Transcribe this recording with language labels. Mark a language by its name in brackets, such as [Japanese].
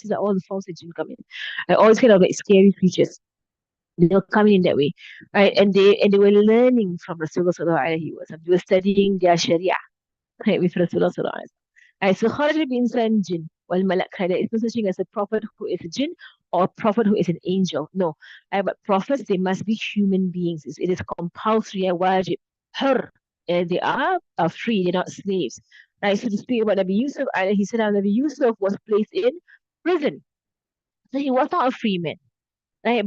[English] These are all the forms that jinn come in. All these kind of like scary creatures. They were coming in that way, right? And they were learning from Rasulullah sallallahu alaihi wasallam. They were studying their Sharia, right, with Rasulullah sallallahu alaihi wasallam. Right, so [Arabic] خرج بإنسان جن والملك. [English] There is no such thing as a prophet who is a jinn or a prophet who is an angel. No, right, but prophets, they must be human beings. It is compulsory, wajib, hur. They are free. They're not slaves. Right. So to speak about Nabi Yusuf, he said Nabi Yusuf was placed in prison, so he was not a free man. Right?